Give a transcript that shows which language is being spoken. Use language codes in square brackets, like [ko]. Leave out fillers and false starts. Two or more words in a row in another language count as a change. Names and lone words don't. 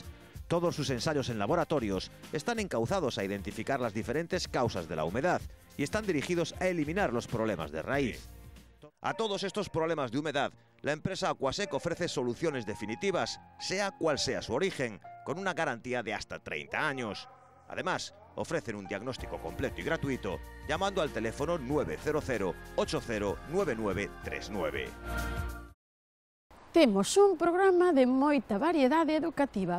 [es] Todos sus ensayos en laboratorios están encauzados a identificar las diferentes causas de la humedad y están dirigidos a eliminar los problemas de raíz. A todos estos problemas de humedad, la empresa Aquasec ofrece soluciones definitivas, sea cual sea su origen, con una garantía de hasta 30 años. Además, ofrecen un diagnóstico completo y gratuito llamando al teléfono 900 809939. [gl] Temos un programa de moita variedade educativa.